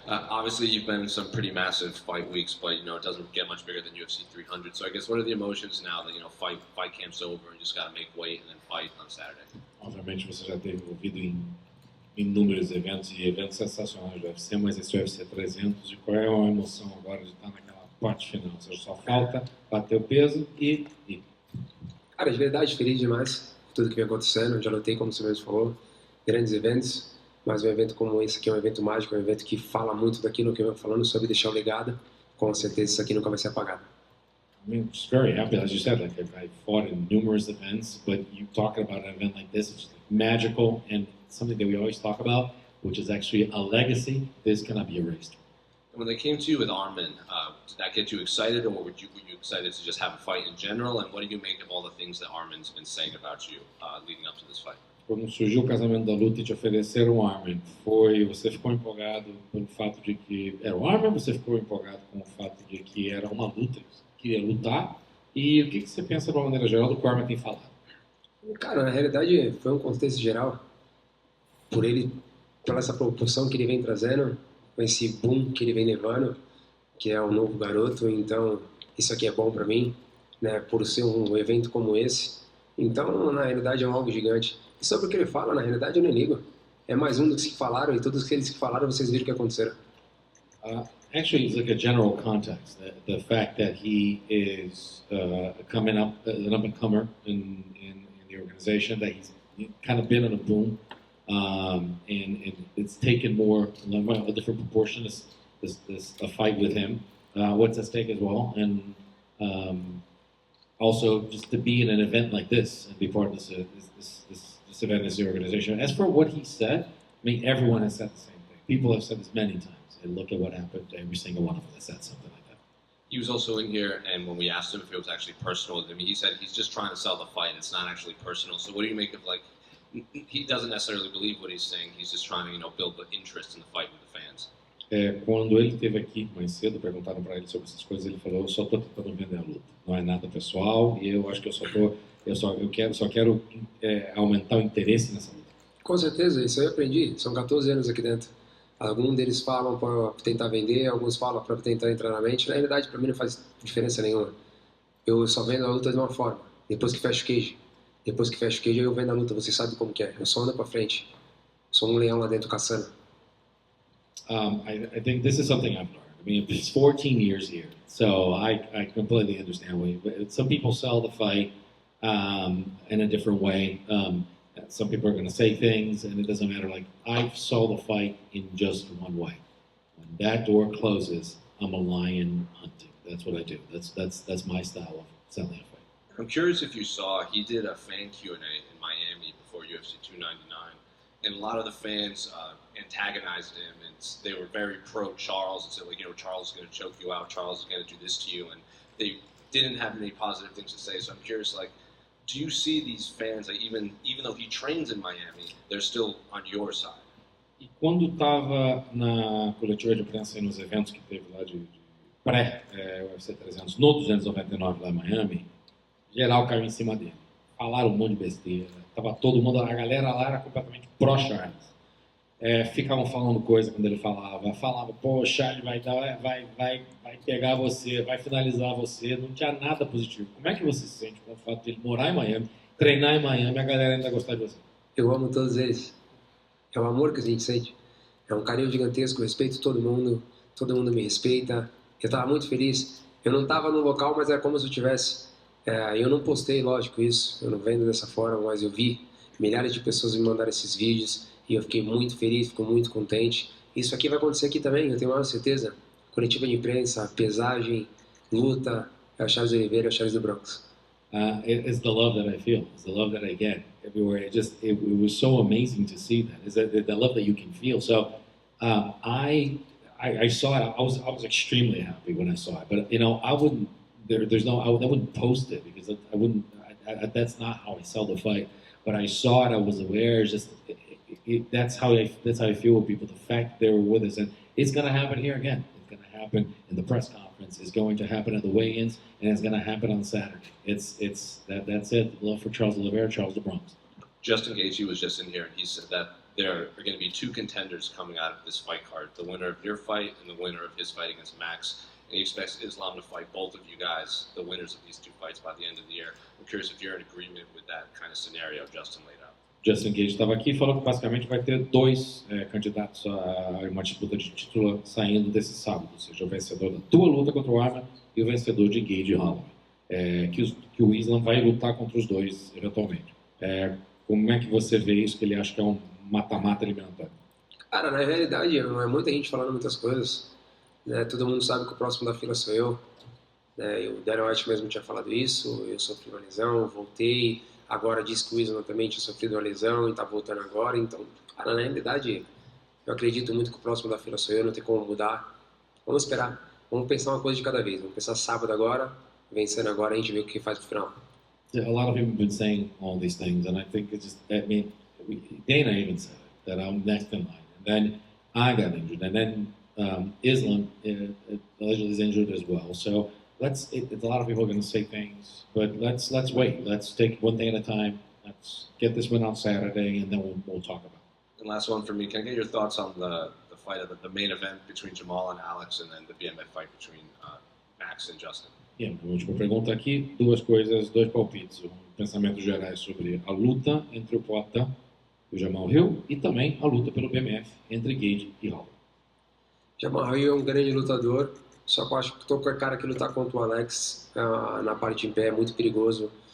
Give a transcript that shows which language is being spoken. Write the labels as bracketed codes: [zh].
[en] obviously you've been in some pretty massive fight weeks, but it doesn't get much bigger than UFC 300. So I guess what are the emotions now that fight camp's over and you just got to make weight and then fight on Saturday? [pt] Obviamente você já teve envolvido em inúmeros eventos e eventos sensacionais do UFC, mas esse UFC 300, e qual é a emoção agora de estar naquela parte final? Ou seja, só falta bater o peso e... Cara, de verdade, feliz demais por tudo que vem acontecendo. Já notei, como você mesmo falou, grandes eventos, mas um evento como esse aqui é um evento mágico, é um evento que fala muito daquilo que eu venho falando sobre deixar o legado. Com certeza isso aqui nunca vai ser apagado. [en] I mean, just very happy, as you said, like I fought in numerous events, but you talking about an event like this, it's just magical and something that we always talk about, which is actually a legacy. This cannot be erased. When they came to you with Arman, did that get you excited, or were you excited to just have a fight in general? And what do you make of all the things that Arman's been saying about you leading up to this fight? [pt] Quando surgiu o casamento da luta e te ofereceram o Arman, você ficou empolgado pelo fato de que era o Arman, você ficou empolgado com o fato de que era uma luta, que queria lutar, e o que você pensa de uma maneira geral do que o Arman tem falado? Cara, na realidade foi um contexto geral, pela essa proporção que ele vem trazendo, com esse boom que ele vem levando, que é o novo garoto, então isso aqui é bom para mim, né, por ser um evento como esse. Então, na realidade, é algo gigante. E sobre o que ele fala, na realidade, eu nem ligo. É mais um dos que falaram, e todos aqueles que falaram, vocês viram o que aconteceram. [en] Actually, it's like a general context. The fact that he is coming up, an up-and-comer in the organization, that he's kind of been in a boom, and it's taken more, a different proportion, a fight with him. What's at stake as well, and also just to be in an event like this and be part of this event, this organization. As for what he said, I mean, everyone has said the same thing. People have said this many times. And look at what happened. Every single one of them has said something like that. He was also in here, and when we asked him if it was actually personal with him, he said he's just trying to sell the fight. It's not actually personal. So what do you make of, like, he doesn't necessarily believe what he's saying. He's just trying to, build the interest in the fight with the fans. [pt] Quando ele esteve aqui mais cedo, perguntaram para ele sobre essas coisas, ele falou: eu só estou tentando vender a luta. Não é nada pessoal e eu acho que eu só quero aumentar o interesse nessa luta. Com certeza, isso aí eu aprendi. São 14 anos aqui dentro. Alguns deles falam para tentar vender, alguns falam para tentar entrar na mente. Na realidade, para mim não faz diferença nenhuma. Eu só vendo a luta de uma forma. Depois que fecha o cage. Depois que fecha o cage, eu vendo a luta. Você sabe como que é. Eu só ando para frente. Sou um leão lá dentro caçando. [en] I think this is something I've learned. I mean, it's 14 years here, so I completely understand. Some people sell the fight in a different way. Some people are going to say things, and it doesn't matter. Like, I saw the fight in just one way. When that door closes, I'm a lion hunting. That's what I do. That's my style of selling a fight. I'm curious if you saw, he did a fan Q&A in Miami before UFC 299, and a lot of the fans antagonized him, and they were very pro-Charles and said, like, Charles is going to choke you out, Charles is going to do this to you, and they didn't have any positive things to say. So I'm curious, like, do you see these fans, like, even though he trains in Miami, they're still on your side? [pt] E quando estava na coletiva de imprensa e nos eventos que teve lá de pré-UFC 300, no 299 lá em Miami, geral caiu em cima dele. Falaram um monte de besteira. Tava todo mundo, a galera lá era completamente pró-Charles. Ficavam falando coisa quando ele falava, pô, o Charles vai pegar você, vai finalizar você, não tinha nada positivo. Como é que você se sente com o fato de ele morar em Miami, treinar em Miami, a galera ainda gostar de você? Eu amo todos eles. É o amor que a gente sente. É um carinho gigantesco, eu respeito todo mundo me respeita. Eu estava muito feliz. Eu não estava no local, mas era como se eu tivesse. Eu não postei, lógico, isso, eu não vendo dessa forma, mas eu vi milhares de pessoas me mandaram esses vídeos. E eu fiquei muito feliz, fico muito contente. Isso aqui vai acontecer aqui também, eu tenho a maior certeza. Coletiva de imprensa, pesagem, luta, é o Charles Oliveira, é o Charles do Bronx. [en] It's the love that I feel. It's the love that I get everywhere. It was so amazing to see that. It's the love that you can feel. So I saw it. I was extremely happy when I saw it. But I wouldn't. I wouldn't post it because I wouldn't. That's not how I sell the fight. But I saw it. I was aware. That's how I feel with people. The fact they were with us, and it's going to happen here again. It's going to happen in the press conference. It's going to happen at the weigh-ins, and it's going to happen on Saturday. That's it. Love for Charles Oliveira, Charles the Bronx. Justin Gaethje was just in here, and he said that there are going to be two contenders coming out of this fight card: the winner of your fight and the winner of his fight against Max. And he expects Islam to fight both of you guys, the winners of these two fights, by the end of the year. I'm curious if you're in agreement with that kind of scenario Justin laid out. [pt] Justin Gaethje estava aqui e falou que basicamente vai ter dois candidatos a uma disputa de título saindo desse sábado, ou seja, o vencedor da tua luta contra o Arman e o vencedor de Gaethje e Holloway. Que o Islam vai lutar contra os dois eventualmente. Como é que você vê isso, que ele acha que é um mata-mata eliminatório? Cara, na realidade, não é muita gente falando muitas coisas. Né? Todo mundo sabe que o próximo da fila sou eu. Né? O Dariush mesmo tinha falado isso. Eu sofri uma lesão, voltei. Agora diz que o Islam também tinha sofrido uma lesão e está voltando agora. Então, cara, na realidade, eu acredito muito que o próximo da fila sou eu. Não tem como mudar. Vamos esperar. Vamos pensar uma coisa de cada vez. Vamos pensar sábado agora, vencendo agora, a gente vê o que faz pro final. [en] A lot of people have been saying all these things, and I think it's just, Dana even said it, that I'm next in line. And then I got injured, and then Islam allegedly is injured as well. So a lot of people are going to say things, but let's wait. Let's take one thing at a time. Let's get this win on Saturday, and then we'll talk about it. And last one for me, can I get your thoughts on the fight of the main event between Jamal and Alex, and then the BMF fight between Max and Justin? [pt] A última pergunta aqui, duas coisas, dois palpites, pensamentos gerais sobre a luta entre o Poatan e o Jamal Hill e também a luta pelo BMF entre Gaethje e Holloway. Jamal Hill é um grande lutador, só que eu acho que qualquer cara que lutar contra o Alex na parte em pé é muito perigoso.